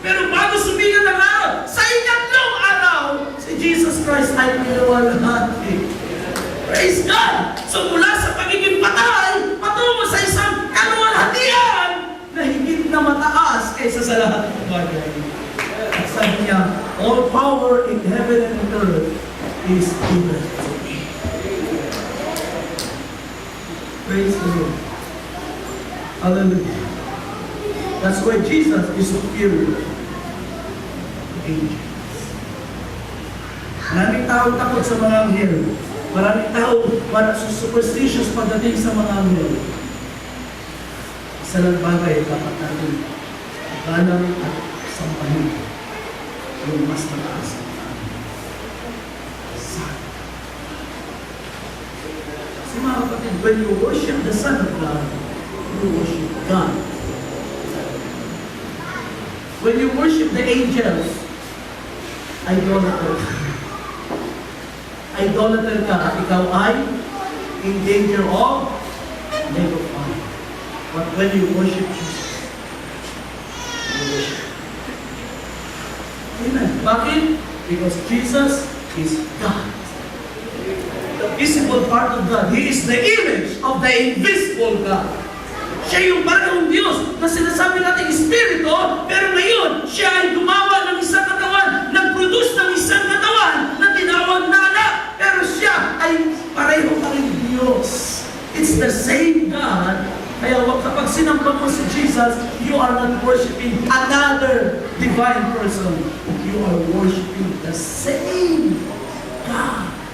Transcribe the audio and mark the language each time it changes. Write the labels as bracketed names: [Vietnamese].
[Filipino] Pero bago sumigat ang araw, sa ikatlong araw, si Jesus Christ ay niluwalhati. [English] Praise God! [Filipino] So mula sa pagiging patay, patungo sa isang kaluwalhatian na higit na mataas kaysa sa lahat ng bagay. At sabi niya, [English] all power in heaven and on earth is given to me. Praise the Lord. Hallelujah. That's why Jesus is superior to angels. [Filipino] Maraming tao takot sa mga anghel. Maraming tao superstitious pagdating sa mga anghel. Isa lang bagay dapat natin galang at sampahin yung mas mataas ng amin. Kasi mga kapatid, [English] when you worship the Son of God, you worship God. When you worship the angels, [Filipino] idolater ka. [English] Idolater [Filipino] ka at ikaw ay [English] in danger of never fire. But when you worship Jesus, you worship. Amen. [Filipino] Bakit? [English] Because Jesus is God. The visible part of God. He is the image of the invisible God. [Filipino] Siya yung parang Diyos na sinasabi natin Espiritu, pero ngayon, siya ay gumawa ng isang katawan, nag-produce ng isang katawan na tinawag na anak, pero siya ay pareho pa rin Diyos. [English] It's the same God. [Filipino] Kaya kapag sinamba mo si Jesus, [English] you are not worshiping another divine person. You are worshiping the same God.